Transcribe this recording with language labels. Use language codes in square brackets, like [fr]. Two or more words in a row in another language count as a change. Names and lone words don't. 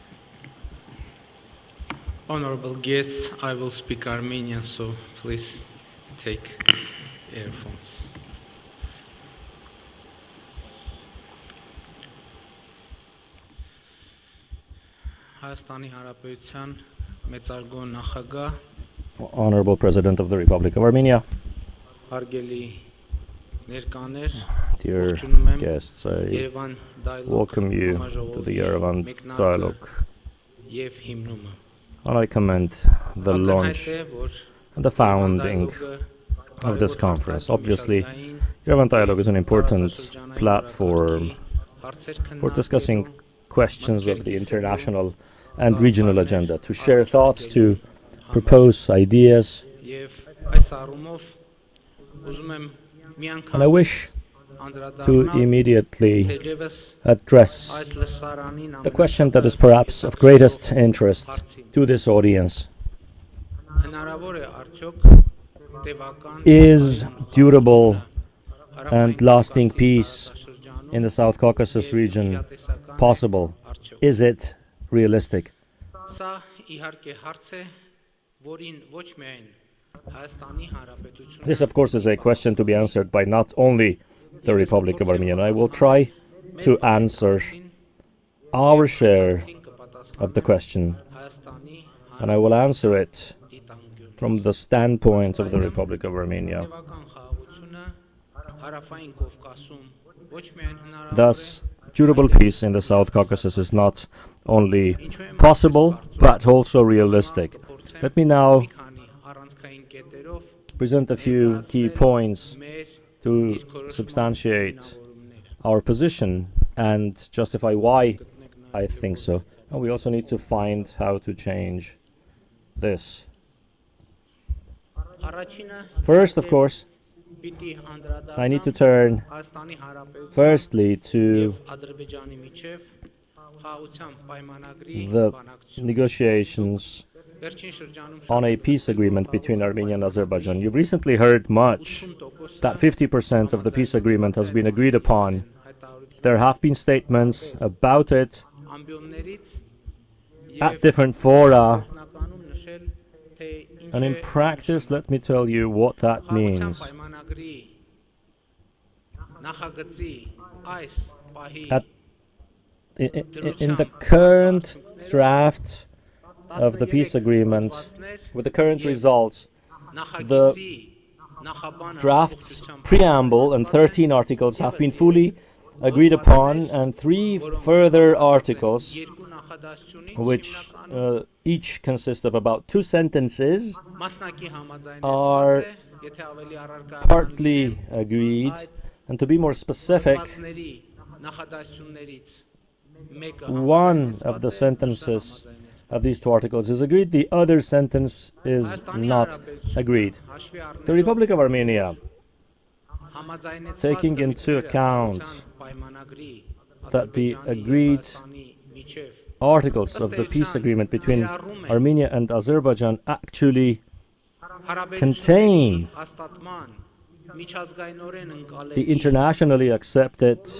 [en] Honorable guests, I will speak Armenian, so please take earphones. [hy] Հայաստանի Հանրապետության մեծարգո նախագահ, [en] Honorable President of the Republic of Armenia, [hy] հարգելի ներկաներ, [en] dear [hy] ողջունում եմ [en] guests, I Yerevan Dialogue welcome you to the Yerevan Dialogue, [hy] եւ հիմնումը։ [en] and I commend the launch [hy] Ակնհայտ է, որ [en] and the founding of this conference. Obviously, Yerevan Dialogue is an important platform for discussing questions of the international and regional agenda, to share thoughts, to propose ideas. [hy] Եվ այս առումով ուզում եմ մի [en] And I [hy] անգամ [en] wish to [hy] անդրադառնալ [en] immediately [hy] թերևս [en] address [hy] այս լսարանին [en] the question that is perhaps of greatest interest to this audience. [hy] հնարավոր է արդյոք տևական [en] Is durable and lasting peace in the South Caucasus region possible? Is it realistic? [hy] Սա իհարկե հարց է, որին ոչ միայն Հայաստանի Հանրապետությունը [en] This, of course, is a question to be answered by not only the Republic of Armenia. And I will try to answer our share of the question, [hy] Հայաստանի [en] and I will answer it [hy] դիտանկյունից։ [en] from the standpoint of the Republic of Armenia. [hy] Տևական խաղաղությունը հարավային Կովկասում ոչ միայն հնարավոր է, [en] Thus, durable peace in the South Caucasus is not only possible, but also realistic. Let me now [hy] մի քանի առանցքային կետերով [en] present a few key points [hy] մեր [en] to substantiate our position and justify why I think so. And we also need to find how to change this. [hy] առաջինը [en] First, of course, [hy] պիտի անդրադառնամ [en] I need to turn [hy] Հայաստանի Հանրապետության [en] firstly to [hy] եւ Ադրբեջանի միջև խաղաղության պայմանագրի [en] the [hy] բանակցություն։ [en] negotiations [hy] Վերջին շրջանում [en] on a peace agreement between Armenia and Azerbaijan. You've recently heard much 80% that 50% of the peace agreement has been agreed upon. There have been statements about it [hy] ամբիոններից [en] at different fora, [hy] նախկանում նշել թե ինչ [en] and in practice, let me tell you what that [hy] խաղաղության [en] means. [hy] պայմանագրի նախագծի այս պահի [en] At, in the current draft of the peace agreement, with the current results, [hy] նախագծի նախաբանը [en] draft's preamble and 13 articles have been fully agreed upon, and 3 further articles, [hy] երկու նախադասությունից [en] which [hy] հիմնականում [en] each consist of about 2 sentences, [hy] մասնակի համաձայնեցված [en] are [hy] է, եթե ավելի առարկա [en] partly agreed. And to be more specific, [hy] մասների նախադասություններից մեկը [en] one of the sentences of these 2 articles is agreed, the other sentence is not agreed. The Republic of Armenia, taking into account that the agreed articles of the peace agreement between Armenia and Azerbaijan actually contain the internationally accepted